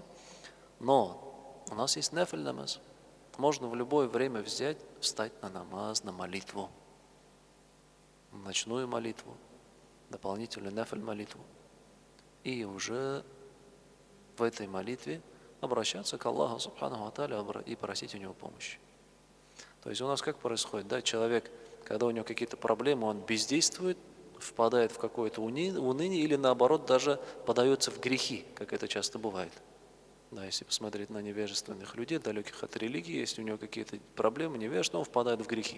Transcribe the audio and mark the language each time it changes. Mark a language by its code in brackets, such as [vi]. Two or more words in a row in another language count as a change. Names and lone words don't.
[ru] Но у нас есть нафиль намаз. Можно в любое время взять, встать на намаз, на молитву. Ночную молитву, дополнительную нафиль молитву. И уже в этой молитве обращаться к Аллаху [ar] سبحانه وتعالى [ru] и просить у него помощи. То есть у нас как происходит, да, человек, когда у него какие-то проблемы, он бездействует, впадает в какое-то уныние или наоборот даже подается в грехи, как это часто бывает. Да, если посмотреть на невежественных людей, далеких от религии, если у него какие-то проблемы, невежество, он впадает в грехи.